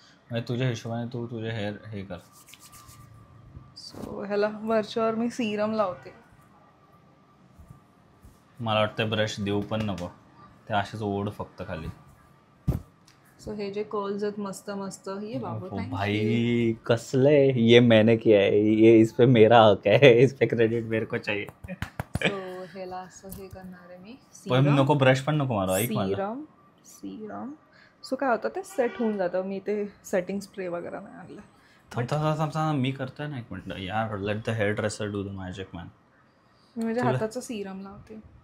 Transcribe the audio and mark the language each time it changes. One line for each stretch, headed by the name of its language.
Marathi: म्हणजे तुझ्या हिशोबाने तू तुझे हेअर हे कर. सो ह्याला वरच्यावर मी सिरम लावते. मला वाटतं ब्रश देऊ पण नको, ते असेच ओढ फक्त खाली. सो हे जे कर्ल्स आहेत मस्त मस्त. ये बाबा
Hindi: ओ भाई
Marathi: कसलंय
Hindi: ये मैंने किया है, ये इस पे मेरा हक है, इस पे क्रेडिट मेरे को चाहिए.
Marathi: सो ह्याला असं हे करणार आहे मी. पण नको ब्रश पण नको मारू. ऐक माझं.
English: Serum.
Marathi: सो काय होतं ते सेट होऊन जातं. मी ते सेटिंग स्प्रे वगैरे नाही आणलं. थांब मी करतोय ना एक मिनिट यार.
English: Let the hairdresser do the magic man.
Marathi: मी म्हणजे हाताचं सिरम लावते.